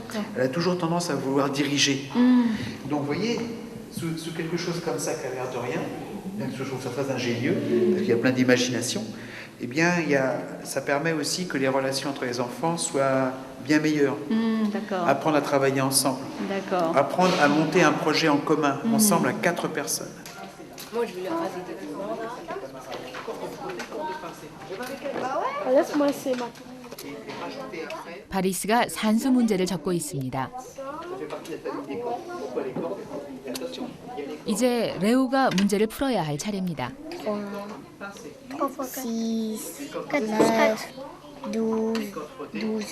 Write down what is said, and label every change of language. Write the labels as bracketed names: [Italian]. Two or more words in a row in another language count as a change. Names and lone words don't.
[French] Elle a toujours tendance à vouloir diriger. Donc vous voyez, sous quelque chose comme ça qui a l'air de rien, bien que je trouve ça très ingénieux, parce qu'il y a plein d'imagination, eh bien, ça permet aussi que les relations entre les enfants soient bien meilleures. D'accord. Apprendre à travailler ensemble. D'accord. Apprendre à monter un projet en commun, ensemble à 4 personnes. Laisse-moi essayer ma. [Korean] 바리스가 산수 문제를 적고 있습니다. 이제 레오가 문제를 풀어야 할 차례입니다. 3 6, 4, 12, 12.